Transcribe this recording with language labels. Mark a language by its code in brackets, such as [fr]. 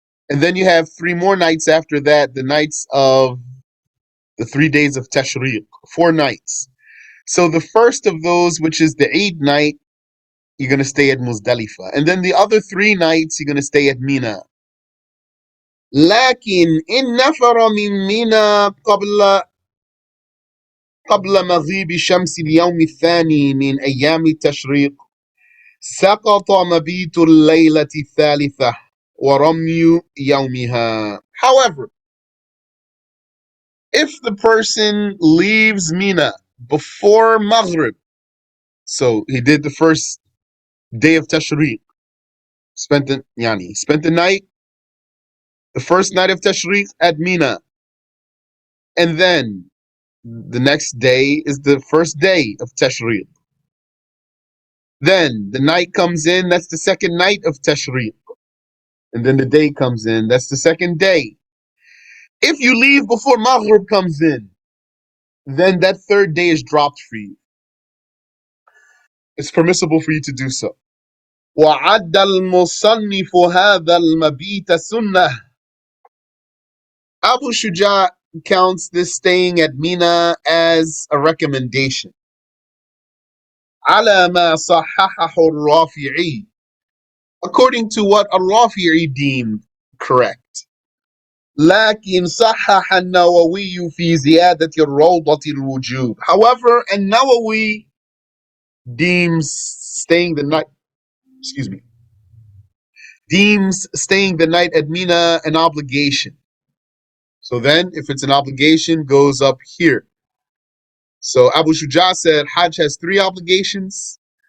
[en] And then you have 3 more nights after that, the nights of the 3 days of Tashriq. 4 nights. So the first of those, which is the Eid night, you're going to stay at Muzdalifah. And then the other 3 nights, you're going to stay at Mina. [ar] لكن إن نفر من منى قبل مغيب شمس اليوم الثاني من أيام التشريق سقط مبيت الليلة الثالثة ورمي يومها. [en] However, if the person leaves Mina before Maghrib, so he did the first day of Tashriq, spent the night, the first night of Tashriq at Mina, and then the next day is the first day of Tashriq. Then the night comes in, that's the second night of Tashriq. And then the day comes in, that's the second day. If you leave before Maghrib comes in, then that third day is dropped for you. It's permissible for you to do so. [ar] وعد المصنف هذا المبيت سنة. [en] Abu Shuja counts this staying at Mina as a recommendation. [ar] على ما صححه الرافعي, [en] according to what al-Rafi'i deemed correct. [ar] لكن صحح النووي في زيادة الروضة الوجوب. [en] However, النووي deems staying the night, deems staying the night at Mina an obligation. So then, if it's an obligation, goes up here. So Abu Shuja said Hajj has 3 obligations.